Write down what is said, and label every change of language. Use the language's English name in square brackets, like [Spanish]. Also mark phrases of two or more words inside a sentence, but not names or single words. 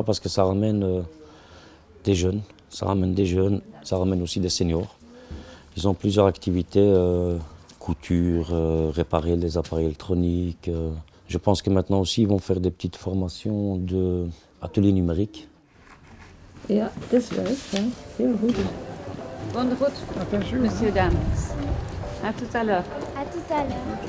[French] Parce que ça ramène des jeunes. Ça ramène aussi des seniors. Ils ont plusieurs activités, couture, réparer les appareils électroniques. Je pense que maintenant aussi, ils vont faire des petites formations d'ateliers numériques. [Dutch] Ja, dat is leuk, hè? Heel goed. [French] Bonne route, monsieur, dames. À tout à l'heure. À tout à l'heure.